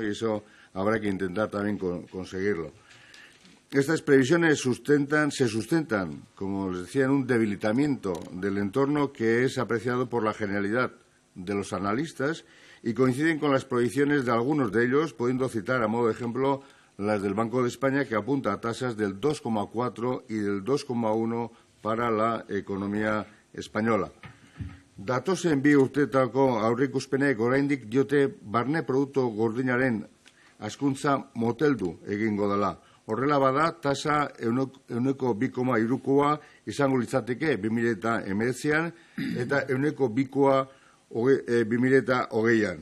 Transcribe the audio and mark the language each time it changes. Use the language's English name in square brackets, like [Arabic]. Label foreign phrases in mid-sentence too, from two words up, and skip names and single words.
[Spanish] Y eso habrá que intentar también conseguirlo. Estas previsiones se sustentan, como les decía, en un debilitamiento del entorno que es apreciado por la generalidad de los analistas y coinciden con las proyecciones de algunos de ellos, pudiendo citar a modo de ejemplo las del Banco de España, que apunta a tasas del 2,4 y del 2,1 para la economía española. [Basque] Datozen bi urteetako aurreikuspenek oraindik diote barne produktu gordinaren hazkuntza moteldu egingo dela. Horrela bada, tasa ehuneko 2,3koa izango litzateke 2019an eta ehuneko 2koa 2020an.